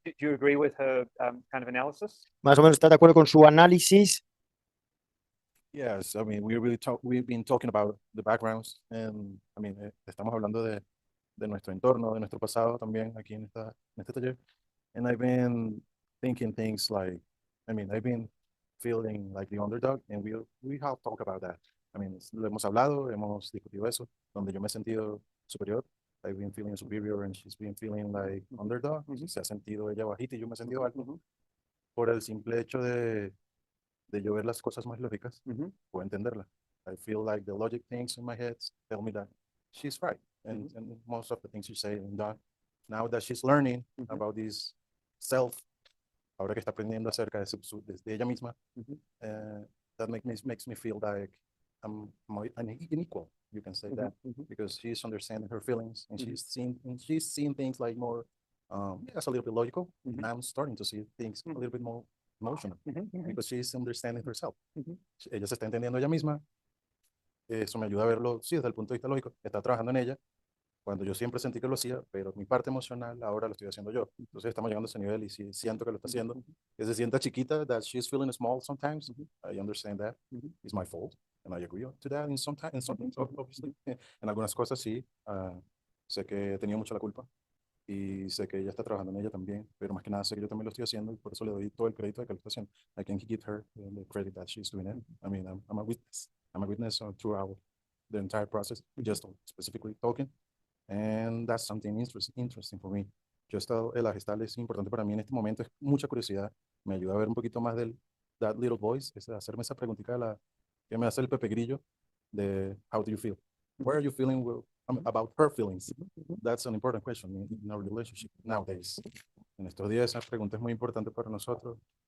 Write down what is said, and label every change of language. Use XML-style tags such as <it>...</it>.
<en>do you agree with her kind of analysis?</en> <es>Más o menos está de acuerdo con su análisis.</es> <en>Yes, I mean, we've been talking about the backgrounds, and I mean,</en> <es>estamos hablando de nuestro entorno, de nuestro pasado también aquí en este taller.</es> <en>And I've been thinking things like, I mean, I've been feeling like the underdog, and we have talked about that. I mean,</en> <es>lo hemos hablado, hemos discutido eso, donde yo me he sentido superior.</es> <en>I've been feeling superior, and she's been feeling like underdog.</en> <es>Se ha sentido ella bajita y yo me he sentido alto. Por el simple hecho de yo ver las cosas más lógicas, puedo entenderla.</es> <en>I feel like the logic things in my head tell me that she's right. And most of the things she say and done. Now that she's learning about this self,</en> <es>ahora que está aprendiendo acerca de ella misma,</es> <en>that makes me feel like I'm unequal, you can say that, because she's understanding her feelings and she's seeing things like more, it's a little bit logical. And I'm starting to see things a little bit more emotional because she's understanding herself.</en> <es>Ella se está entendiendo ella misma. Eso me ayuda a verlo, sí, desde el punto de vista lógico. Está trabajando en ella cuando yo siempre sentí que lo hacía, pero mi parte emocional ahora lo estoy haciendo yo. Entonces estamos llegando a ese nivel y sí, siento que lo está haciendo. Que se sienta chiquita,</es> <en>that she's feeling small sometimes. I understand that. It's my fault. And I agree to that in some things, obviously.</en> <es>En algunas cosas sí. Sé que he tenido mucho la culpa. Y sé que ella está trabajando en ella también, pero más que nada sé que yo también lo estoy haciendo y por eso le doy todo el crédito de que lo está haciendo.</es> <en>I can give her the credit that she's doing it. I mean, I'm a witness. I'm a witness throughout the entire process, just specifically talking. And that's something interesting for me.</en> <es>La Gestalt es importante para mí en este momento, es mucha curiosidad. Me ayuda a ver un poquito más</es> <en>that little voice,</en> <es>es hacerme esa preguntita que me hace el Pepe Grillo de</es> <en>how do you feel? Where are you feeling about her feelings? That's an important question in our relationship nowadays.</en> <es>En estos días esa pregunta es muy importante para nosotros.</es>